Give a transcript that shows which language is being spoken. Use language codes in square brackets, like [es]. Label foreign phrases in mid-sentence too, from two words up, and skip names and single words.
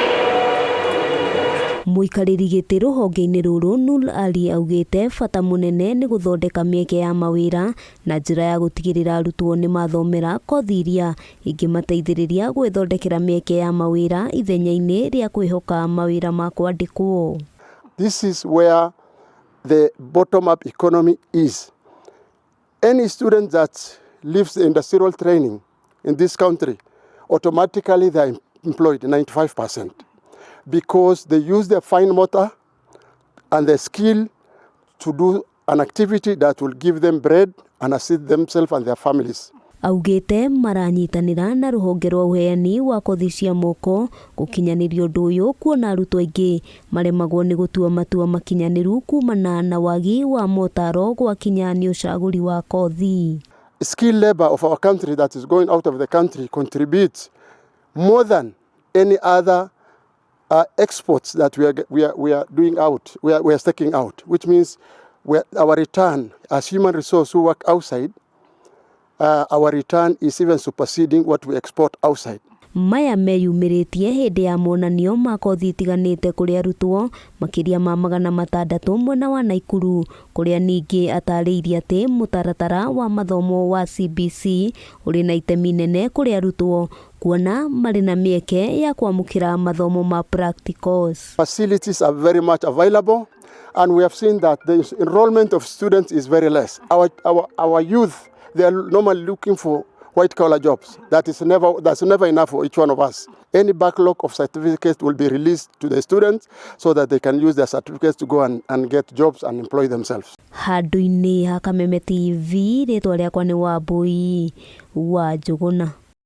[ki] Muikariri giti ruhonge-ini ruru RURI augite bata munene ni guthondeka mieke ya mawira na njira ya gutigirira arutwo ni mathomera kothi iria ingimateithiriria gwithondekera mieke ya mawira ithenya-ini ria kwihoka mawira ma kwandikwo. [en] This is where the bottom-up economy is. Any student that leaves the industrial training in this country, automatically they are employed 95%. Because they use their fine motor and their skill to do an activity that will give them bread and assist themselves and their families. [ki] Augite maranyitanira na ruhonge rwa uheani wa kothi cia moko gukinyaniria undu uyu kuona arutwo aingi maremagwo ni gutua matua makinyaniru kumana na wagi wa motaro gwakinya ni ucaguri wa kothi. [en] Skill labor of our country that is going out of the country contributes more than any other exports that we are doing out, we are taking out, which means our return as human resource who work outside, our return is even superseding what we export outside. [ki] Maya meyumiritie hindi ya monanio ma kothi itiganite kuri arutwo makiria ma 600 mwena wa Naikuru, kuria ningi atariirie ati mutaratara wa mathomo wa CBC uri na itemi nene kuri arutwo kuona mari na mieke ya kwamukira mathomo ma practicals. [en] Facilities are very much available and we have seen that the enrollment of students is very less. Our youth, they are normally looking for white collar jobs. That's never enough for each one of us. Any backlog of certificates will be released to the students so that they can use their certificates to go and get jobs and employ themselves. [ki] Handu-ini ha Kameme TV ritwa riakwa ni Wambui wa Njuguna.